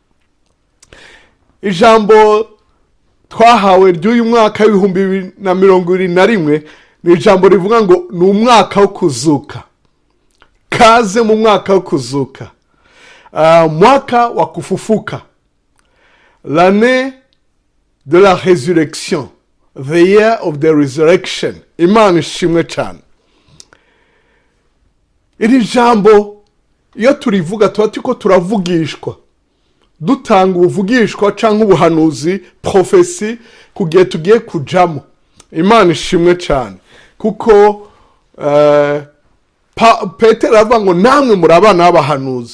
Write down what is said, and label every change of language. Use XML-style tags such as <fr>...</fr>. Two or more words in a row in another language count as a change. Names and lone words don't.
<rn>Ijambo twahawe ry'uyu mwaka w'ibihumbi 2021 ni ijambo rivuga ngo ni umwaka wo kuzuka. Kaze mu mwaka wo kuzuka,</rn> <sw>mwaka wa kufufuka,</sw> <fr>l'année de la résurrection,</fr> <en>the year of the resurrection.</en> <rn>Imana ishimwe cyane. Iri jambo iyo turivuga tuba turiko turavugishwa, dutanga ubuvugishwa canke ubuhanuzi, profesi kugiye tugiye kujamo. Imana ishimwe cyane kuko Petero avuga ngo namwe muri abana b'abahanuzi.</rn>